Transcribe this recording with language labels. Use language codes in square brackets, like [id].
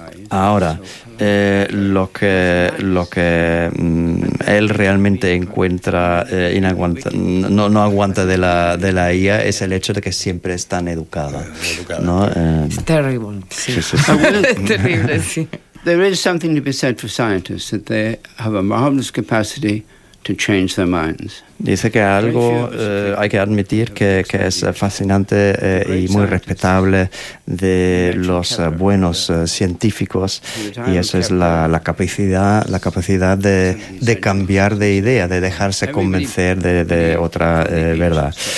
[es] Ahora, lo que él realmente encuentra no aguanta de la IA es el hecho de que siempre es tan educada, ¿no? Es terrible, sí. [en] There is something to be said for scientists that they have a marvelous capacity to change their minds. [es] Dice que algo hay que admitir que es fascinante y muy respetable de los buenos científicos, y eso es la capacidad de cambiar de idea, de dejarse convencer de otra verdad.